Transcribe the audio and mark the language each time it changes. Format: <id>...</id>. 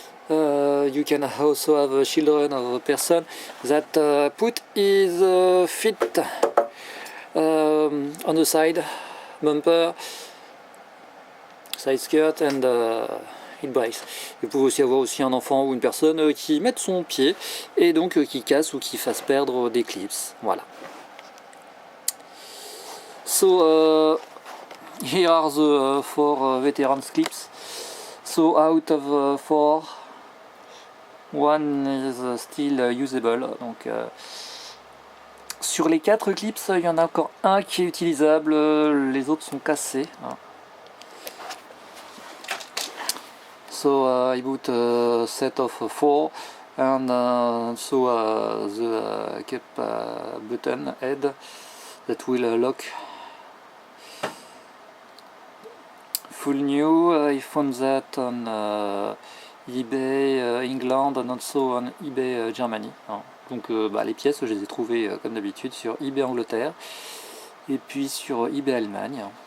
<en>You can also have children of a person that put his feet on the side bumper, side skirt, and it breaks.</en> <fr>Vous pouvez aussi avoir aussi un enfant ou une personne qui mette son pied et donc qui casse ou qui fasse perdre des clips. Voilà.</fr> <en>So here are the 4 veterans clips. So out of 4, one is still usable.</en> <fr>Donc sur les 4 clips, il y en a encore un qui est utilisable, les autres sont cassés, hein.</fr> <en>So I bought a set of 4, and so the cap button head that will lock. Full new. I found that on eBay England and also on eBay Germany.</en> <fr>Donc les pièces, je les ai trouvées comme d'habitude sur eBay Angleterre et puis sur eBay Allemagne.</fr>